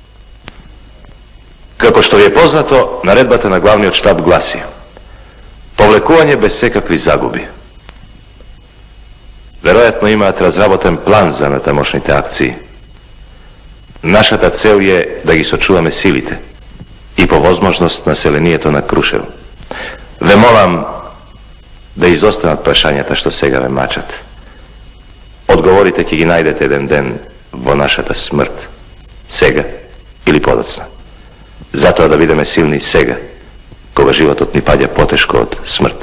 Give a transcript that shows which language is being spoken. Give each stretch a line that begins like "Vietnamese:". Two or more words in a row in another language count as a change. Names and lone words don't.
Macedonian: Како што је познато, наредбата на главни од штаб гласи: повлекување без секакви загуби. Веројатно имате разработен план за натамошните акции. Наша та цел је да ги сочуваме силите и по возможност населението на Крушево. Ве молам да изостанат прашањата што сега ве мачат. Одговорите ќе ги најдете еден ден во нашата смрт, сега или подоцна. Затоа да бидеме силни сега, кога животот ни паѓа потешко од смрт.